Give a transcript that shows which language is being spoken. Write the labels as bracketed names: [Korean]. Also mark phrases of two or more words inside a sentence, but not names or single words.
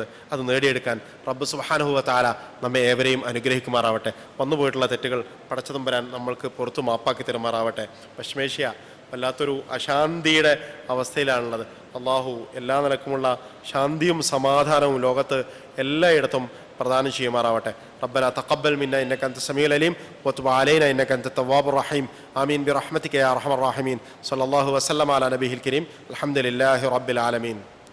[Malayalam] അത് നേടിയെടുക്കാൻ [Arabic] رب سبحانه وتعالى [Malayalam] നമ്മെ ഏവരെയും അനുഗ്രഹിക്കുമാറാവട്ടെ. വന്നുപോയിട്ടുള്ള തെറ്റുകൾ പടച്ചതമ്പുരാൻ നമ്മൾക്ക് പുറത്തു മാപ്പാക്കി തരുമാറാവട്ടെ. പശ്മേഷ്യ വല്ലാത്തൊരു അശാന്തിയുടെ അവസ്ഥയിലാണുള്ളത്. അള്ളാഹു എല്ലാ നിലക്കുമുള്ള ശാന്തിയും സമാധാനവും ലോകത്ത് എല്ലായിടത്തും പ്രദാനം ചെയ്യുമാറാവട്ടെ. [Arabic] ربنا تقبل منا إنك أنت السميع العليم وتب علينا إنك أنت التواب الرحيم آمين برحمتك يا أرحم الراحمين. صلى الله وسلم على نبيه الكريم. الحمد لله رب العالمين.